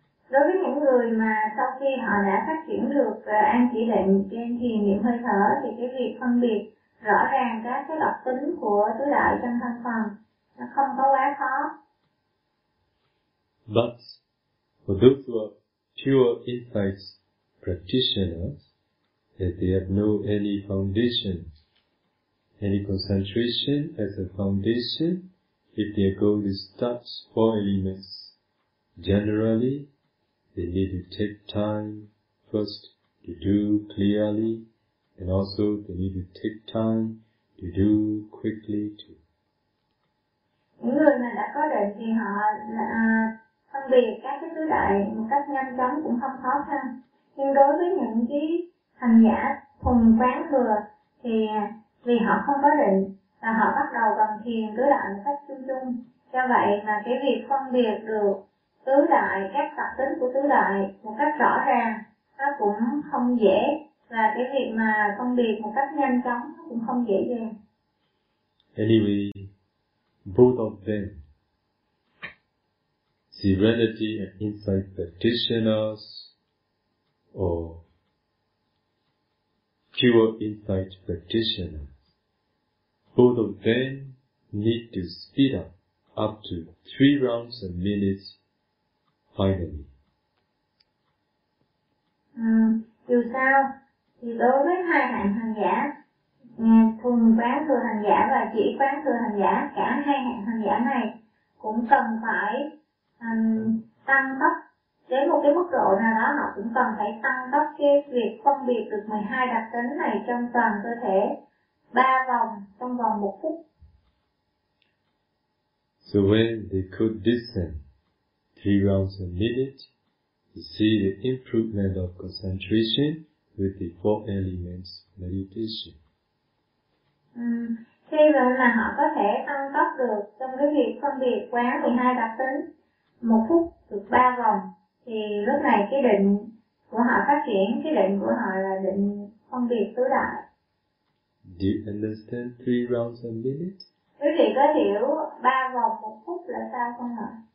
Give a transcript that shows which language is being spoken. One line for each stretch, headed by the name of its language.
Vietnamese: Đối với những người mà sau khi họ đã phát triển được an chỉ định trên thiền niệm hơi thở, thì cái việc phân biệt rõ ràng các cái đặc tính của tứ đại trong thân phần nó không có quá khó.
English: But for those who are pure insight practitioners, if they have no any foundation, any concentration as a foundation, if their goal is touch four elements, generally they need to take time first to do clearly, and also they need to take time to do quickly too.
Vietnamese: Những người mà đã có định thì họ phân biệt các cái tứ đại một cách nhanh chóng cũng không khó khăn. Nhưng đối với những cái hành giả thuần quán thừa thì vì họ không có định và họ bắt đầu bằng thiền tứ đại một cách chung chung. Do vậy mà cái việc phân biệt được tứ đại, các tập tính của tứ đại một cách rõ ràng nó cũng không dễ, và cái việc mà phân biệt một cách nhanh chóng nó cũng không dễ dàng.
English: Anyway, both of them, serenity and insight practitioners or pure insight practitioners, both of them need to speed up to 3 rounds a minute finally.
Vietnamese: Dù sao thì đối với hai hạng hành giả, thuần quán thừa hành giả và chỉ quán thừa hành giả, cả hai hạng hành giả này cũng cần phải tăng tốc đến một cái mức độ nào đó, họ cũng cần phải tăng tốc cái việc phân biệt được 12 đặc tính này trong toàn cơ thể 3 vòng trong vòng 1 phút.
English: So when they could descend 3 rounds a minute, to see the improvement of concentration with the four elements meditation.
Vietnamese: Khi mà là họ có thể tăng tốc được trong cái việc phân biệt quán 12 đặc tính, 1 phút được 3 vòng, thì lúc này cái định của họ phát triển, cái định của họ là định phân biệt tứ đại.
English: Do you understand 3 rounds a minute?
Vietnamese: Quý vị có hiểu 3 vòng 1 phút là sao không ạ?